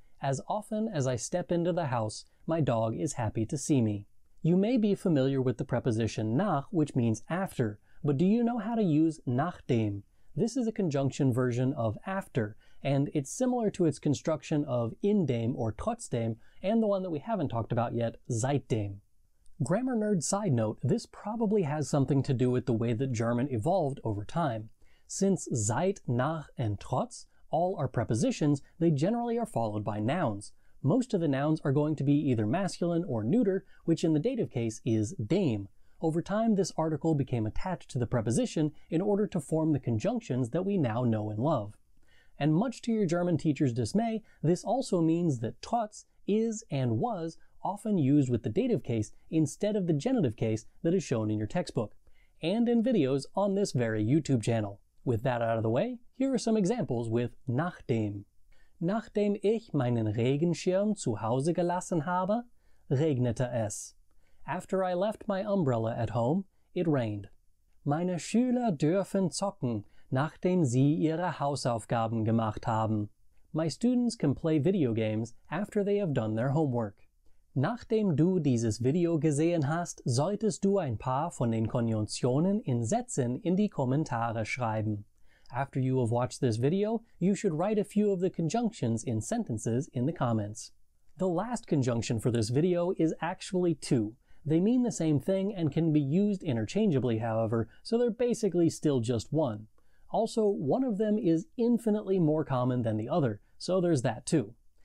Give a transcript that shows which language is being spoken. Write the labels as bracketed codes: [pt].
[en] As often as I step into the house, my dog is happy to see me. You may be familiar with the preposition nach, which means after, but do you know how to use nachdem? This is a conjunction version of after, and it's similar to its construction of indem or trotzdem, and the one that we haven't talked about yet, seitdem. Grammar nerd side note, this probably has something to do with the way that German evolved over time. Since seit, nach, and trotz all are prepositions, they generally are followed by nouns. Most of the nouns are going to be either masculine or neuter, which in the dative case is dem. Over time, this article became attached to the preposition in order to form the conjunctions that we now know and love. And much to your German teacher's dismay, this also means that trotz is and was often used with the dative case instead of the genitive case that is shown in your textbook, and in videos on this very YouTube channel. With that out of the way, here are some examples with nachdem. [de] Nachdem ich meinen Regenschirm zu Hause gelassen habe, regnete es. [en] After I left my umbrella at home, it rained. [de] Meine Schüler dürfen zocken, nachdem sie ihre Hausaufgaben gemacht haben. [en] My students can play video games after they have done their homework. [de] Nachdem du dieses Video gesehen hast, solltest du ein paar von den Konjunktionen in Sätzen in die Kommentare schreiben. [en] After you have watched this video, you should write a few of the conjunctions in sentences in the comments. The last conjunction for this video is actually two. They mean the same thing and can be used interchangeably, however, so they're basically still just one. Also, one of them is infinitely more common than the other, so there's that too.